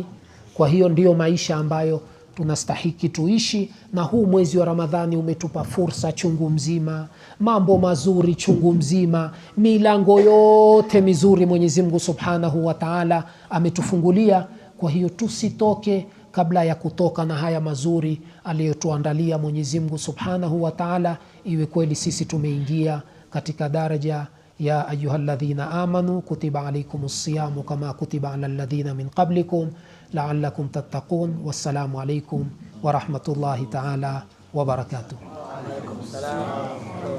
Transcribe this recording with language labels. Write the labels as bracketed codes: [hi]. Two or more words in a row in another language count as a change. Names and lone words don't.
[sw] Kwa hiyo ndiyo maisha ambayo tunastahiki tuishi, na huu mwezi wa Ramadhani umetupa fursa chungu mzima, mambo mazuri chungu mzima, milango yote mizuri Mwenyezi Mungu [ar] سبحانه وتعالى [sw] ametufungulia. Kwa hiyo tusitoke kabla ya kutoka na haya mazuri aliyotuandalia Mwenyezi Mungu [ar] سبحانه وتعالى, [sw] iwe kweli sisi tumeingia katika daraja ya [ar] أيها الذين آمنوا كتب عليكم الصيام كما كتب على الذين من قبلكم لعلكم تتقون. والسلام عليكم ورحمة الله تعالى وبركاته.